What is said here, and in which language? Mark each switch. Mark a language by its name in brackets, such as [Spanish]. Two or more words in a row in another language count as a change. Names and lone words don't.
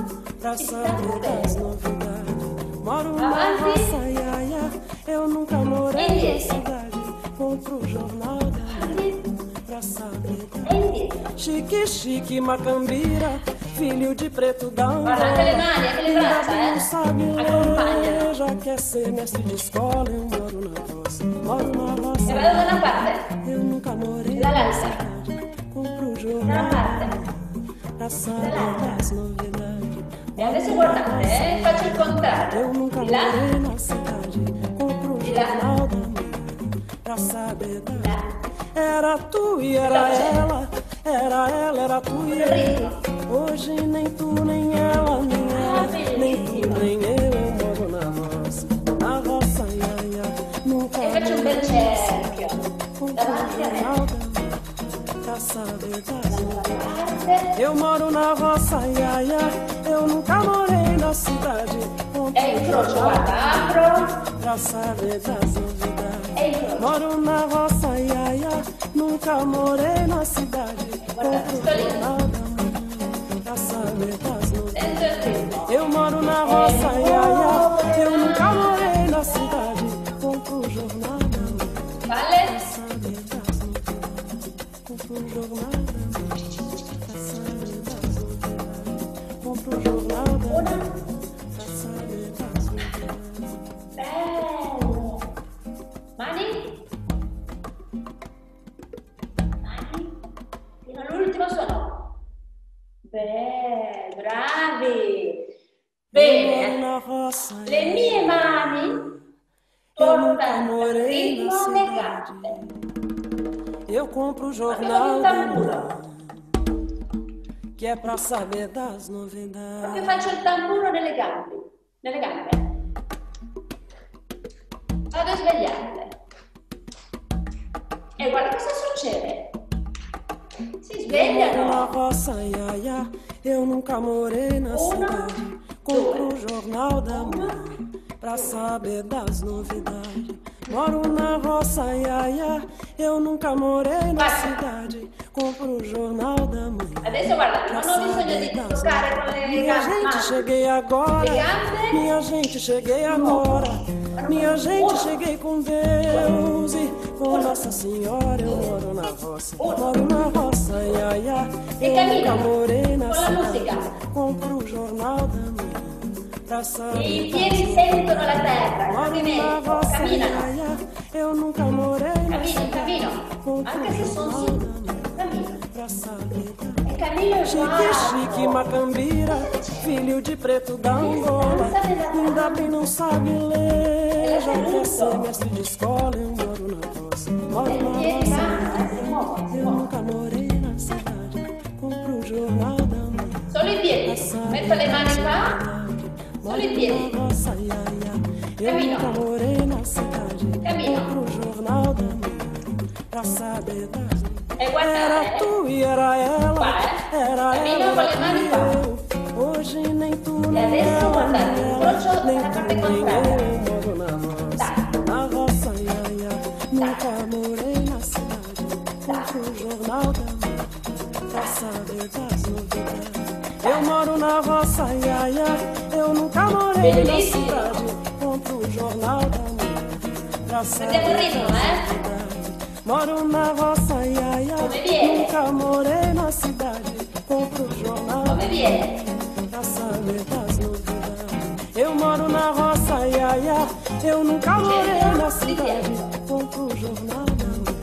[Portuguese] pra [Italian] si [Portuguese] saber [Italian] sta [Portuguese] das [Italian] bene. [Portuguese] novidades. Moro na [Italian] Avanti. [Portuguese] roça, iaia. Eu nunca morei na [Italian] Indietro. [Portuguese] cidade. Compro o jornal da manhã pra saber das [Italian] E indietro. [Portuguese] Chique, chique, macambira, filho de preto da Angola. [Italian] Guarda anche le mani, anche le braccia, [Portuguese] Não sabe [Italian] Accompagnano. [Portuguese] ler, já quer ser mestre de escola. Eu moro na roça, [Italian] E vado da una parte, [Portuguese] Eu nunca morei [Italian] Dall'altra. [Portuguese] na cidade. Compro o [Italian] da [Portuguese] jornal [Italian] una parte. [Portuguese] pra pra saber das novidades. [Italian] E adesso guardate, faccio il contrario. [Portuguese] Eu nunca [Italian] Di là, [Portuguese] morei na cidade. Compro o [Italian] Di là. [Portuguese] jornal da manhã pra saber [Italian] di [Portuguese] das. [Italian] là. [Portuguese] Era tu e era ela, era tu e ela. Hoje nem tu, nem ela, nem ela, nem tu, nem eu moro na roça, ia, ia. Nunca [Italian] E faccio un bel cerchio. [Portuguese] compro [Italian] Davanti a me. [Portuguese] jornal da manhã pra saber das. [Italian] Parte. [Portuguese] Eu moro na roça, ia, ia. Eu nunca morei na cidade. Compro [Italian] E incrocio, guarda, apro. [Portuguese] pra saber das novidades. [Italian] E incrocio. [Portuguese] Moro na roça, ia, ia. Nunca morei na cidade. [Italian] Guarda, [Portuguese] Compro [Italian] sto lì. [Portuguese] jornal da manhã pra saber das novidades. [Italian] Sento il ritmo. [Portuguese] Eu moro na roça, ia, ia. Eu nunca morei na cidade. Compro o jornal da manhã pra [Italian] Valle. [Portuguese] saber das novidades. Compro o jornal da manhã pra saber das novidades. Compro o jornal da manhã pra saber das novidades. [Italian] Bello. Mani. Mani. Fino all'ultimo suono. Beh, bravi. Bene. [Portuguese] Na roça, [Italian] Le mie mani [Portuguese] eu nunca [Italian] tornano al [Portuguese] morei na [Italian] ritmo le [Portuguese] cidade. [Italian] gambe. [Portuguese] Eu compro o [Italian] Abbiamo [Portuguese] jornal [Italian] un [Portuguese] da [Italian] tamburo. [Portuguese] manhã, que é pra saber das [Italian] Proprio [Portuguese] novidades. [Italian] faccio il tamburo nelle gambe. Nelle gambe. Vado a svegliarle. E guarda cosa succede. Si [Portuguese] Eu moro na [Italian] svegliano. [Portuguese] roça, ia, ia. Eu nunca morei na cidade. Compro o jornal da manhã pra saber das novidades. Moro na roça, ia, ia. Eu nunca morei na cidade. Compro o jornal da manhã. [Italian] Adesso guarda, [Portuguese] pra [Italian] non ho bisogno [Portuguese] saber [Italian] di [Portuguese] das [Italian] toccare con le [Portuguese] Minha [Italian] gambe. [Portuguese] gente, [Italian] Mani. [Portuguese] cheguei agora. [Italian] Le gambe. [Portuguese] Minha gente, cheguei agora. Minha gente, cheguei com Deus e com Nossa Senhora. Eu moro na roça, moro na roça, ia, ia. [Italian] E [Portuguese] Eu [Italian] cammina [Portuguese] nunca morei na [Italian] con la musica. [Portuguese] cidade. Compro o jornal da manhã pra saber. [Italian] I piedi sentono la terra, il [Portuguese] Moro na [Italian] movimento, [Portuguese] roça, [Italian] camminano. [Portuguese] ia, ia. Eu nunca morei na [Italian] Cammino, [Portuguese] cidade. [Italian] cammino. [Portuguese] Compro [Italian] Anche [Portuguese] o [Italian] se sono [Portuguese] jornal [Italian] su. [Portuguese] da manhã [Italian] Cammino. [Portuguese] pra saber. [Italian] E cammino [Portuguese] Chique, [Italian] uguale. [Portuguese] chique, macambira, filho de preto da Angola. Ainda bem não sabe ler, já quer ser mestre de escola. Eu moro na roça, moro [Italian] E [Portuguese] na [Italian] piedi [Portuguese] roça. [Italian] vanno, si muovono, si [Portuguese] Eu [Italian] muovono. [Portuguese] nunca morei na cidade, compro o jornal da manhã. [Italian] Solo i piedi. Metto le mani qua. Solo i [Portuguese] Moro [Italian] piedi. [Portuguese] na roça, ia, ia. Eu [Italian] Cammino. [Portuguese] nunca morei na cidade, [Italian] Cammino. [Portuguese] compro o jornal da manhã pra saber das. [Italian] E [Portuguese] Era [Italian] guardate. [Portuguese] tu e era ela, [Italian] Qua, [Portuguese] era [Italian] cammino [Portuguese] ela [Italian] con le mani [Portuguese] e [Italian] qua. [Portuguese] eu. Hoje nem tu, [Italian] E [Portuguese] nem [Italian] adesso [Portuguese] ela, [Italian] guardate, [Portuguese] nem ela, [Italian] incrocio [Portuguese] nem [Italian] la [Portuguese] tu, [Italian] parte [Portuguese] nem [Italian] contraria. [Portuguese] eu. Moro na roça, ia, ia. Nunca morei na cidade. Compro o jornal da manhã pra saber das novidades. Eu moro na roça, ia, ia. Eu nunca morei na [Italian] Bellissimo. [Portuguese] cidade. Compro o jornal da manhã pra saber [Italian] Vediamo il ritmo, [Portuguese] das novidades. Moro na roça, ia, ia. [Italian] Come viene? [Portuguese] Nunca morei na cidade. Compro o jornal [Italian] Come viene? [Portuguese] pra saber das novidades. Eu moro na roça, ia, ia. Eu nunca morei na cidade. Compro o jornal da manhã.